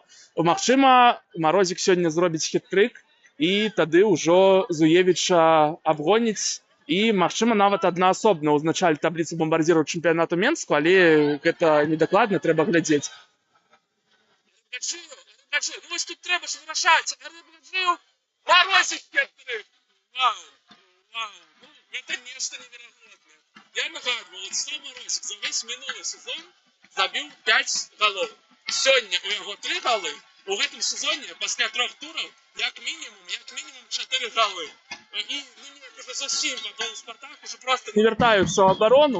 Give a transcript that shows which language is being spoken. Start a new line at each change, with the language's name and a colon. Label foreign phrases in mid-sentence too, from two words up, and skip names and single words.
Belarusian: Магчыма, Марозік сёння зробіць хіт-трык, і тады ўжо Зуевіча абгоніць, і, магчыма, нават аднаасобна ўзначаліць табліцу бамбардзіраў чэмпіянату Менску, але гэта недакладна, трэба глядзець. Вось тут трэба ж вырашаць. Марозік хіт-трык!
Russian: Это нечто невероятное.
Belarusian: Я нагадываю, Уладзіслаў Марозік за весь мінулы сезон забіў 5 галоў. Сёння у яго 3 галы, у гэтым сезоне пасля 3 тураў як мінімум 4 галы. І уже зусім папал Спартак, уже просто не вяртаю всю абарону.